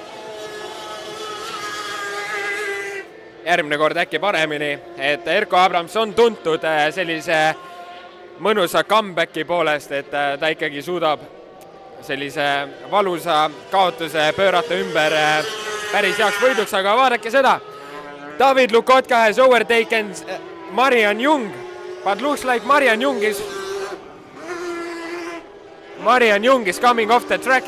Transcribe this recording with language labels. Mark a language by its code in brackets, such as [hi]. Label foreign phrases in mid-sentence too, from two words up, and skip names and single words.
[et] Järgmine kord äkki paremini, et Erko Abrams on tuntud sellise mõnusa comebacki poolest, et ta ikkagi suudab sellise valusa kaotuse pöörata ümber päris heaks võiduks, aga vaadake seda. [en] David Lukotka has overtaken Marian Jung, but looks like Marian Jung is coming off the track.